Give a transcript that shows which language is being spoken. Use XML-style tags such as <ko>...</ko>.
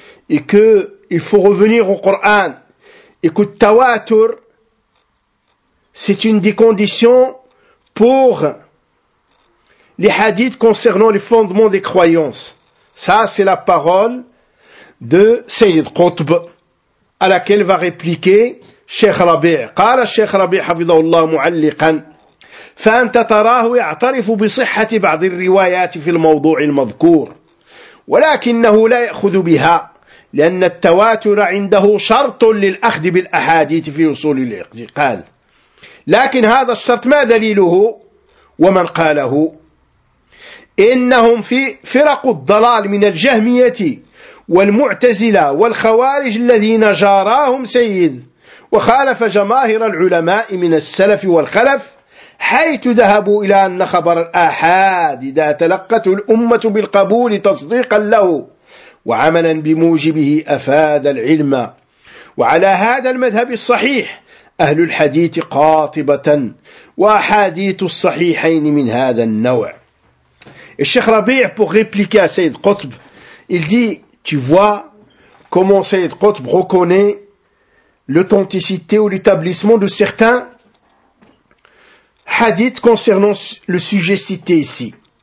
<fr>Et que il faut revenir au Coran. Et que tawatur, c'est une des conditions pour les hadiths concernant les fondements des croyances. Ça, c'est la parole de Sayyid Qutb, à laquelle va répliquer Cheikh Rabi'.</fr> <ar>قال Cheikh Rabi' حفظه الله معلقا فأنت تراه يعترف بصحة بعض الروايات في الموضوع المذكور ولكنه لا يأخذ بها لأن التواتر عنده شرط للأخذ بالأحاديث في أصول الاعتقاد. لكن هذا الشرط ما دليله ومن قاله؟ إنهم في فرق الضلال من الجهمية والمعتزلة والخوارج الذين جاراهم سيد وخالف جماهير العلماء من السلف والخلف حيث ذهبوا إلى أن خبر الآحاد إذا تلقته الأمة بالقبول تصديقا له وعملا بموجبه أفاد العلم. وعلى هذا المذهب الصحيح أهل الحديث قاطبة وأحاديث الصحيحين من هذا النوع.</ar> <fr>الشيخ ربيع pour répliquer à سيد قطب, il dit: tu vois comment سيد قطب reconnaît l'authenticité ou l'établissement de certains hadiths concernant le sujet cité ici.</fr>